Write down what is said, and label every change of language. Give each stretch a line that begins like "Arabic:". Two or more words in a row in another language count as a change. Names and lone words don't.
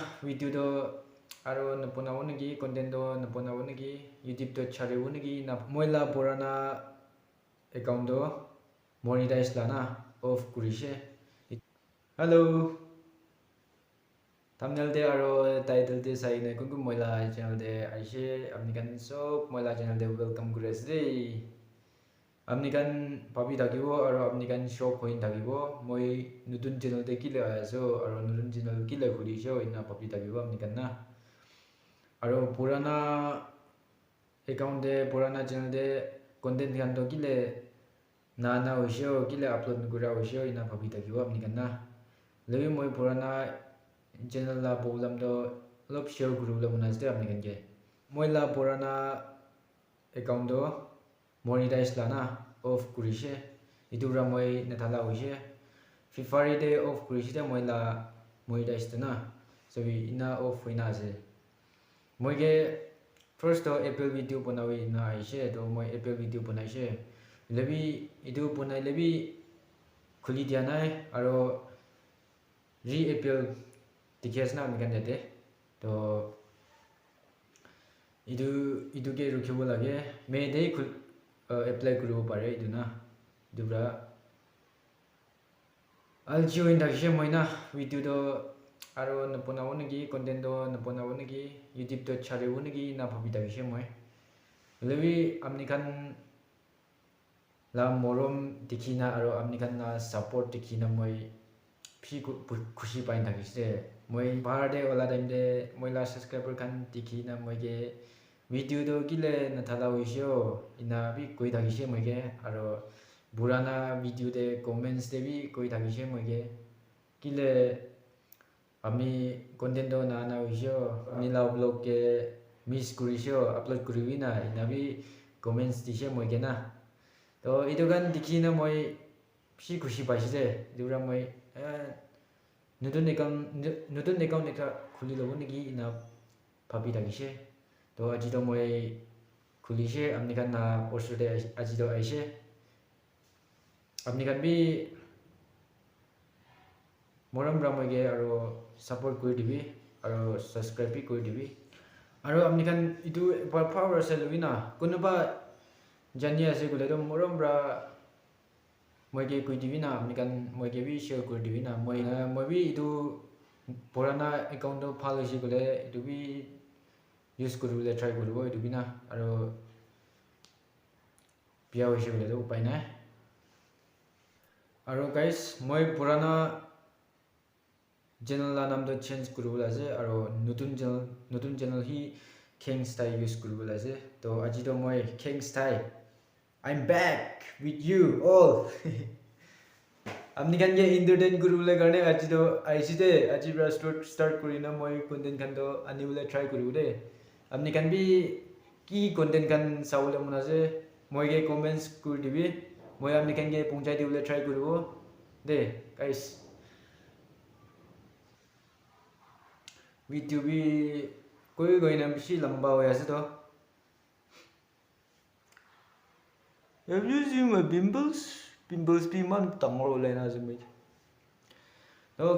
Naga Pidgin: video do aro napuna wonigi content do napuna wonigi YouTube to chare wonigi na moila purana account do monetize lana off kurise. Hello. Thumbnail de aro title de sai na kungu moila channel de aise amnikan so moila channel de welcome kures de. Amnikan papi dagibo aro amnikan
English: show point
Naga Pidgin: dagibo moi nutun channel de kile aso aro nutun channel kile khuli show ina papi dagibo amnikan na aro purana account de purana channel de content kan to kile na hoisho kile upload gura hoisho ina papi dagibo amnikan na lebi moi purana channel la problem do lop share group la munas de amnikan ke moila purana account do monetize lana off kurise idura moi nathala hoise February day off kurise de moila monetize na so ina off hoina ase moige first to April video banawi na aise to moi April video banaise lebi idu bunai lebi khuli dia nai aro re April tickets na mikan dete to idu ke rukhibo lage May day apply kuru pare iduna dubra aljo indakse moina video do aro napuna wonigi content do napuna wonigi YouTube to chare wonigi na phabi dakse moi lebi amnikan la morom dikhina aro amnikan na support dikhina moi phi khushi pain dakse moi barde wala time de moila subscriber kan dikhina moige video do kile na thala hoisho ina bi koi dakise moige aro burana video de comments de bi koi dakise moige kile ami content do na hoisho nila blog ke miss kurisho upload kurivina ina bi comments dise moige na to idogan dikhina moi phi khushi paise dura moi nutun account ekta khuli lobo niki ina phabi dakise to ajido moi khulise amnikan na post de ajido aise amnikan bi moram ramoge aro support koi dibi aro subscribe bi koi dibi aro amnikan idu power selwina kunuba jani ase gule do moram bra moige koi dibi na amnikan moige bi share koi dibi na moi bi idu purana account do follow se gule idu bi use kurule try kurbo idu bina aro pia hoise gule do upai nai aro guys moi purana channel la nam do change kurbo ase aro nutun channel hi
English: king style
Naga Pidgin: use kurbo ase to aji do moi
English: king style I'm back with you all
Naga Pidgin: amnikan ge entertain kurule garne aji do aisite aji bra start kurina moi content kan do anibule try kurbo de amni kan bi ki content kan saule munase moige comments kur dibi moi amni kan ge punchai dibule try kurbo de guys video bi koi goina bishi lamba hoya ase to
English: have you seen my pimples
Naga Pidgin: bi man tangro lena jumi so